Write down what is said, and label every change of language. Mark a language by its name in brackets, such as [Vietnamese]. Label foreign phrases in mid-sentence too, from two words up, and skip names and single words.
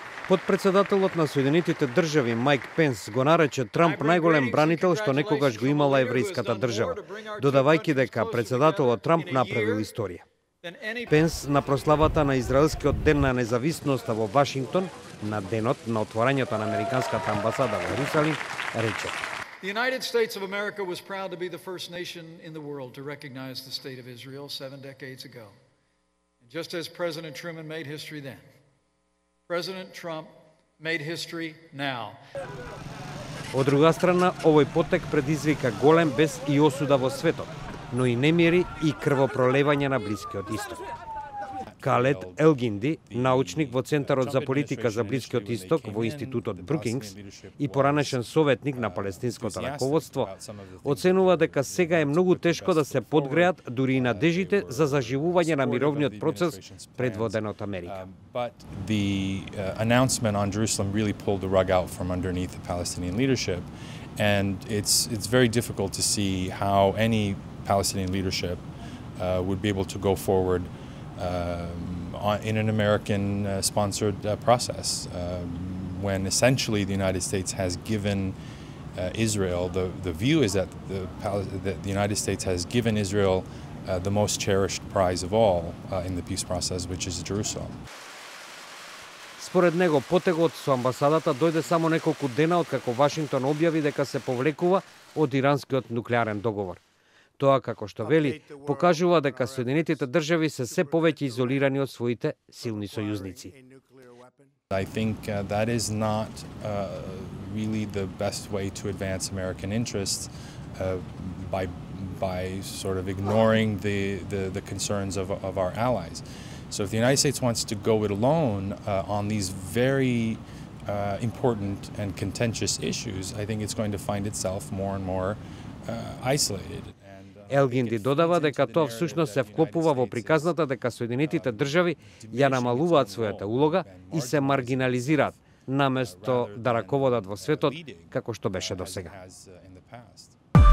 [Macedonian] Подпредседателот на Соединетите држави Майк Пенс го нарече Трамп најголем бранител што некогаш го имала еврејската држава, додавајќи дека председателот Трамп направил историја. Пенс на прославата на Израелскиот ден на независноста во Вашингтон, на денот на отворањето на американската амбасада во Јерусалим, рече: [English] The United States of America was proud to be the first nation in the world to recognize the state of Israel 7 decades ago. And just as President Truman made history then, President Trump made history now. [Macedonian] Од друга страна, овој потек предизвика голем бес и осуда во светот, но и немири и крвопролевање на Блискиот Исток. Калет Елгинди, научник во Центарот за политика за Блискиот Исток во Институтот Брукингс и поранешен советник на палестинското раководство, оценува дека сега е многу тешко да се подгреат дури и надежите за заживување на мировниот процес предводен од Америка. [English] But the announcement on Jerusalem really pulled the rug out from underneath the Palestinian leadership, and it's very difficult to see how any Palestinian leadership would be able to go forward in an American-sponsored process, when essentially the United States has given Israel, the view is that the United States has given Israel the most cherished prize of all in the peace process, which is Jerusalem. [Macedonian] Според него, потегот со амбасадата дојде само неколку дена откако Вашингтон објави дека се повлекува од иранскиот нуклеарен договор. Тоа, како што вели, покажува дека Соединетите држави се повеќе изолирани од своите силни сојузници. [English] I think that is not really the best way to advance American interests by sort of ignoring the concerns of our allies. So if the United States wants to go it alone on these very important and contentious issues, I think it's going to find itself more and more isolated. [Macedonian] Елгинди додава дека тоа всушност се вклопува во приказната дека Соединетите држави ја намалуваат својата улога и се маргинализираат, наместо да раководат во светот како што беше досега.